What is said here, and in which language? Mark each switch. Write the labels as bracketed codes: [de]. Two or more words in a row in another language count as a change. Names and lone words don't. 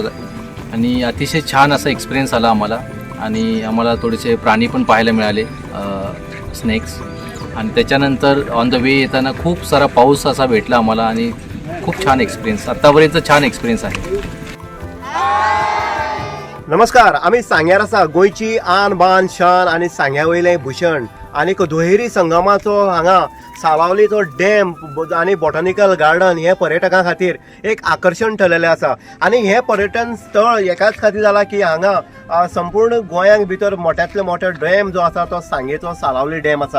[mr] आणि अतिशय छान असा एक्सपिरियन्स आला आम्हाला. आणि आम्हाला थोडेसे प्राणी पण पाहायला मिळाले, स्नेक्स. आणि त्याच्यानंतर [en] on the way [mr] येताना खूप सारा पाऊस असा भेटला आम्हाला आणि खूप छान एक्सपिरियन्स. आत्तापर्यंत छान एक्सपिरियन्स आहे. [kok] नमस्कार, आम्ही सांग्यार आसा. गोंयची आन बान शान आणि सांग्या वयलें भूषण आणि दुहेरी संगमाचो हांगा सालावलीचो डॅम आणि [en] botanical garden [kok] हे पर्यटकां खातीर एक आकर्शण ठरलेलें आसा. आणि हे पर्यटन स्थळ एकाच खातीर जाला की हांगा संपूर्ण गोंयांक भितर मोठ्यांतले मोठो डॅम जो आसा तो सांगेचो सालावली डॅम आसा.